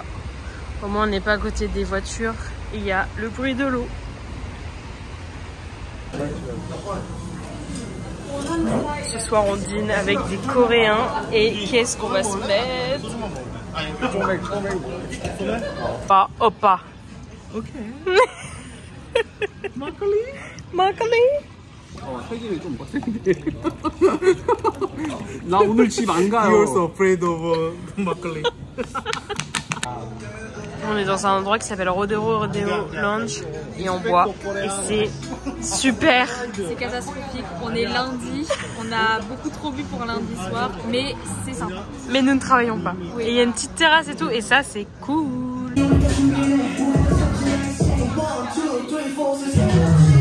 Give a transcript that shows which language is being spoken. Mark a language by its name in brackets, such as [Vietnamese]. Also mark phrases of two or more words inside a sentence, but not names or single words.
[French] Au moins, on n'est pas à côté des voitures. Il y a le bruit de l'eau. Ce soir, on dîne avec des Coréens. Et qu'est-ce qu'on va se mettre? Pas, oppa. [Korean] Ok. 막걸리? 막걸리? 세계를 좀 빡센데. 나 오늘 집 안 가요. [English] You're so afraid of 막걸리. [French] On est dans un endroit qui s'appelle Rodeo Lounge et on boit et c'est super. C'est catastrophique. On est lundi, on a beaucoup trop bu pour lundi soir, mais c'est sympa. Mais nous ne travaillons pas. Oui. Et il y a une petite terrasse et tout et ça c'est cool.